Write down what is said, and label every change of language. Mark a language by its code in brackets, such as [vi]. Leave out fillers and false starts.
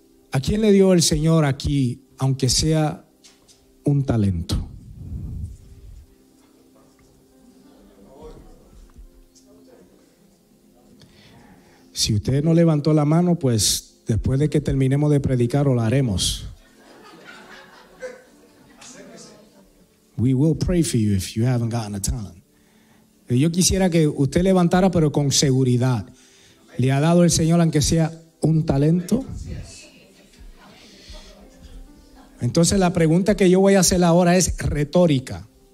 [es] ¿A quién le dio el Señor aquí, aunque sea un talento? Si usted no levantó la mano, pues después de que terminemos de predicar, lo haremos. [en] We will pray for you if you haven't gotten a talent. [es] Yo quisiera que usted levantara, pero con seguridad. ¿Le ha dado el Señor, aunque sea un talento? Entonces la pregunta que yo voy a hacer ahora es retórica.